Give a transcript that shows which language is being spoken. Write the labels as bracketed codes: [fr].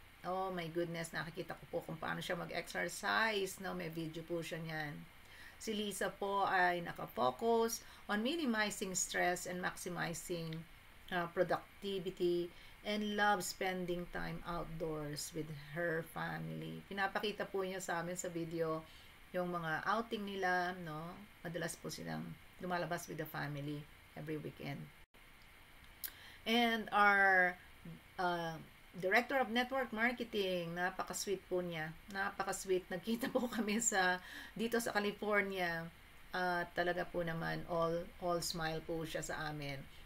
[en] Oh my goodness, [tl] nakikita ko po kung paano siya mag-exercise. No? May video po siya niyan. [en] Si Lisa po ay nakafocus on minimizing stress and maximizing productivity and love spending time outdoors with her family. [tl] Pinapakita po niya sa amin sa video yung mga outing nila, no? Madalas po silang lumalabas [en] with the family every weekend. And our Director of Network Marketing, [tl] napaka-sweet po niya. Napaka-sweet. Nagkita po kami dito sa California. Talaga po naman all smile po siya sa amin.